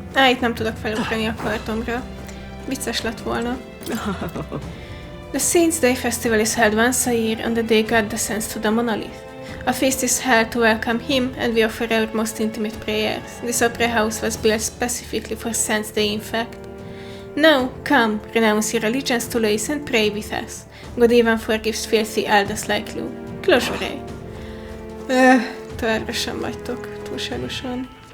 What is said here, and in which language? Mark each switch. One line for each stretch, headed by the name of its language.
Hungarian: Itt nem tudok felugrani a kartomra. Vicces lett volna.
English: The Saints' Day festival is held once a year on the day God descends to the monolith. A feast is held to welcome him, and we offer our most intimate prayers. This opera house was built specifically for Saints' Day, in fact. Now, come, renounce your allegiance to Lois and pray with us. God even forgives filthy elders like you. Close your eye.
Hungarian: Továbbra sem vagytok túlságosan.